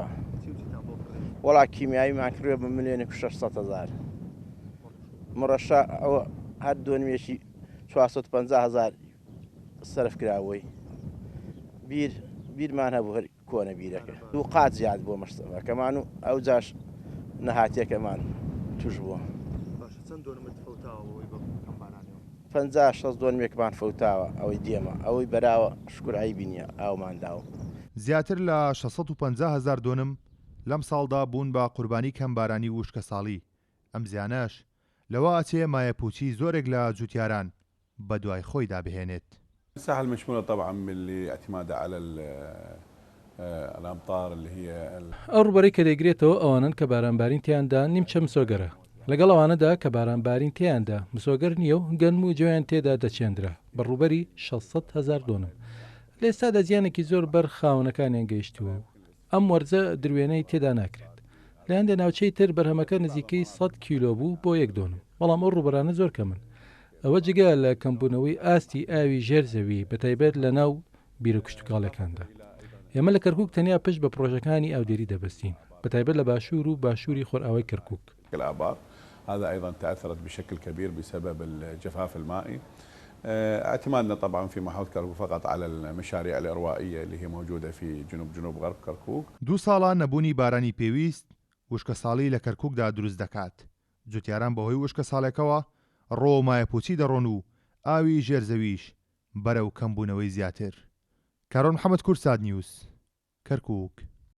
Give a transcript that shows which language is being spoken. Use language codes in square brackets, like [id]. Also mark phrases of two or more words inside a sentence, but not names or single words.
[ckb] وەڵا کیمیاییمان کردوێ بە 1,600,000 مڕەشە ئەوە هەر دۆنمێکی 450,000 سەرف کراوەی بیرمان هەبوو هەر کۆنە بیرەکە دوو قات زیاد بۆ مەشتەکەمان و ئەو جاش نەهاتیەکەمان توش بووە 50-60 دۆنمێکمان فەوتاوە ئەوەی دێمە ئەوەی بەراوە شکرایی بینیە ئاومان داوە. زیاتر لە 650,000 دۆنم لەم ساڵدا بوون بە قوربانی کەمبارانی وشکە ساڵی. ئەم زیانەش لەوە ئەچێ مایەپوچی زۆرێک لە جوتیاران بە دوای خۆی دابهێنێت. [ar] الساحة المشمولة طبعا بالاعتماد على الأمطار اللي هي [ckb] ئەو ڕوبەرەی کە دەیگرێتەوە ئەوانن کە بارانبارین تیاندا نیمچە مسۆگەرە لەگەڵ ئەوانەدا کە بارانبارین تیاندا مسۆگەر نییە و گەنم و جۆیان تێدا دەچێندرا بە ڕوبەری 600,000 دۆنم. لە ئێستادا زیانێکی زۆر بەر خاونەکانیان گەیشتووە و ئەم وەرزە دروێنەی تێدا ناکرێت. لە هەندێ ناوچەی تر بەرهەمەکە نزیکەی 100 کیلۆ بوو بۆ یەک دۆنم، بەڵام ئەو ڕوبەرانە زۆر کەمن. ئەوە جگە لە کەمبوونەوەی ئاستی ئاوی ژێرزەوی بەتایبەت لە ناو بیرە کشتتوکاڵەکاندا. ئێمە لە کەرکووک تەنیا پشت بە پرۆژەکانی ئاودێری دەبەستین بەتایبەت لە باشوور و باشووری خۆرئاوای کەرکووک. [ar] الآبار هذا أيضا تأثرت بشكل كبير بسبب الجفاف المائي. اعتمادنا طبعا في محافظة كركوك فقط على المشاريع الإروائية اللي هي موجودة في جنوب غرب كركوك. [ckb] دوو ساڵان نەبوونی بارانی پێویست وشکە ساڵی لە کەرکووکدا دروست دەکات. جوتیاران بەهۆی وشکە ساڵێکەوە ڕۆ مایەپوچی دەڕۆن و ئاوی ژێرزەویش بەرەو کەمبوونەوەی زیاتر. کارۆن محەممەد کورساد نیوز کەرکووک.